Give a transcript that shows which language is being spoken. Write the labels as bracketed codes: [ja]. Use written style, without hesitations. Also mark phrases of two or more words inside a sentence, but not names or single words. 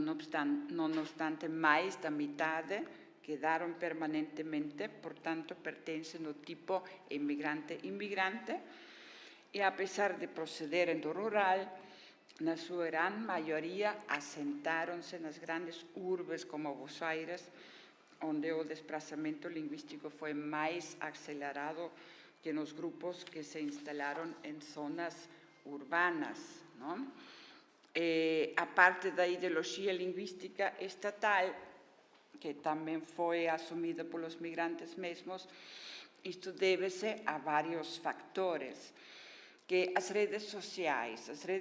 [gl] obstante, máis da mitade quedaron permanentemente, por tanto, pertencen ao tipo emigrante-inmigrante, e, a pesar de procederen do rural, na súa gran maioría asentáronse nas grandes urbes como Buenos Aires, onde o desplazamento lingüístico foi [pt] mais acelerado que nos grupos que se instalaram em zonas urbanas, não? A parte da ideologia linguística estatal, que também foi assumida pelos migrantes mesmos, isto deve-se a vários factores, que as redes sociais